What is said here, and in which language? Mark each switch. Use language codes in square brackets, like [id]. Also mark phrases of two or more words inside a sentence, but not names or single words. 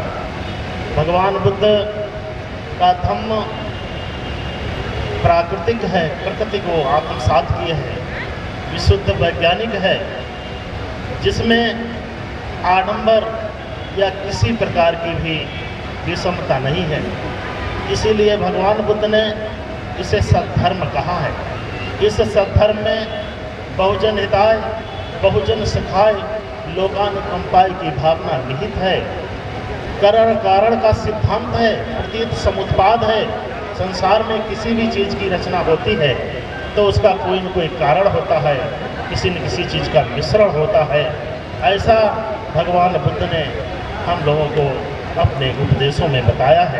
[hi] भगवान बुद्ध का धम्म प्राकृतिक है, प्रकृति को आत्मसात किए है, विशुद्ध वैज्ञानिक है, जिसमें आडंबर या किसी प्रकार की भी विषमता नहीं है। इसीलिए भगवान बुद्ध ने इसे सद्धर्म कहा है। इस सद्धर्म में [sa] बहुजन हिताय, बहुजन सुखाय, लोकानुकंपाय [hi] की भावना निहित है। कारण कारण का सिद्धांत है, प्रतीत समुत्पाद है। संसार में किसी भी चीज़ की रचना होती है तो उसका कोई न कोई कारण होता है, किसी न किसी चीज़ का मिश्रण होता है। ऐसा भगवान बुद्ध ने हम लोगों को अपने उपदेशों में बताया है।